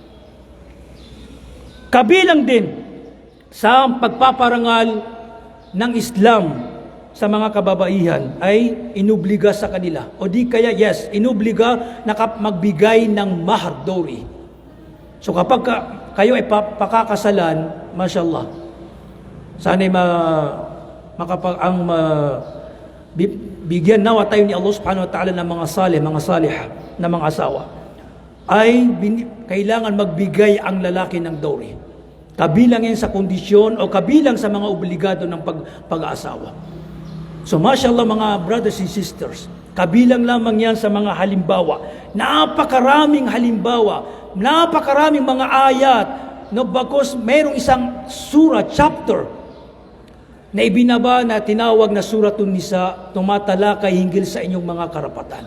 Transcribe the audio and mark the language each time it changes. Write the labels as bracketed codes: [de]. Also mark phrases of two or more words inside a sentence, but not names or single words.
[tl] Kabilang din sa pagpaparangal ng Islam sa mga kababaihan ay inubliga sa kanila. O di kaya, inubliga na magbigay ng mahar, dowry. So kapag kayo ay pakakasalan, mashallah, sana'y bigyan nawa tayo ni Allah [ar] سبحانه وتعالى [tl] ng mga mga salihah, na mga asawa, ay kailangan magbigay ang lalaki ng dowry. Kabilang yan sa kondisyon o kabilang sa mga obligado ng pag-aasawa. So mashallah mga [en] brothers and sisters, [tl] kabilang lamang yan sa mga halimbawa. Napakaraming halimbawa, napakaraming mga ayat, no, bakos mayroong isang surah, chapter, na ibinaba na tinawag na Suratun Nisa, tumatalakay hinggil sa inyong mga karapatan.